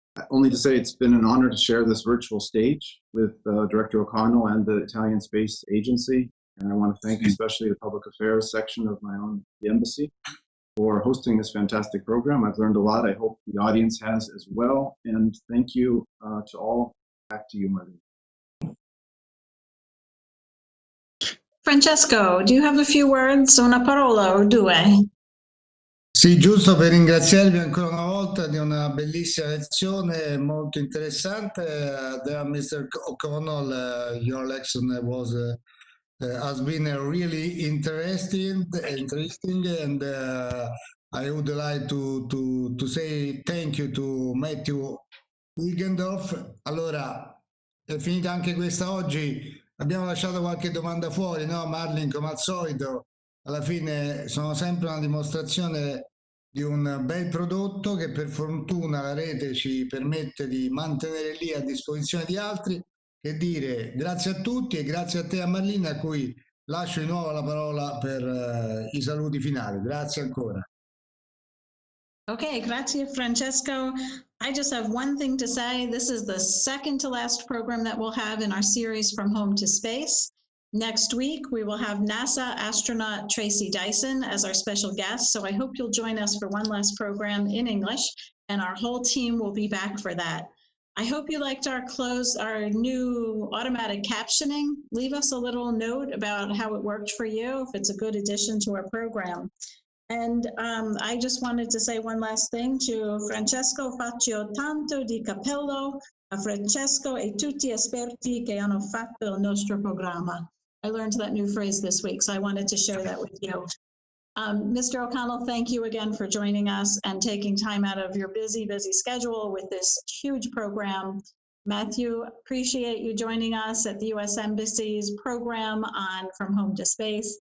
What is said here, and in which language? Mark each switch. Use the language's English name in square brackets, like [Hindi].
[English] Only to say it's been an honor to share this virtual stage with Director O'Connell and the Italian Space Agency, and I want to thank especially the Public Affairs section of the embassy for hosting this fantastic program. I've learned a lot. I hope the audience has as well, and thank you to all. Back to you, Marlene. Francesco, do you have a few words, [Italian] una parola o due? Sì, giusto per ringraziarvi ancora una volta di una bellissima lezione molto interessante. [English] There, Mr. O'Connell, your lesson has been really interesting, and I would like to say thank you to Matthew Wigendorf. [Italian] Allora, è finita anche questa oggi. Abbiamo lasciato qualche domanda fuori, no, Marlin, come al solito. Alla fine sono sempre una dimostrazione di un bel prodotto che per fortuna la rete ci permette di mantenere lì a disposizione di altri. Che dire, grazie a tutti e grazie a te, a Marlina, a cui lascio di nuovo la parola per i saluti finali. Grazie ancora. Okay, grazie, Francesco. [English] I just have one thing to say. This is the second to last program that we'll have in our series From Home to Space. Next week, we will have NASA astronaut Tracy Dyson as our special guest. So I hope you'll join us for one last program in English, and our whole team will be back for that. I hope you liked our new automatic captioning. Leave us a little note about how it worked for you, if it's a good addition to our program. And I just wanted to say one last thing to Francesco. [Italian] Faccio tanto di cappello a Francesco e tutti esperti che hanno fatto il nostro programma. [English] I learned that new phrase this week, so I wanted to share that with you. Mr. O'Connell, thank you again for joining us and taking time out of your busy schedule with this huge program. Matthew, appreciate you joining us at the U.S. Embassy's program on From Home to Space.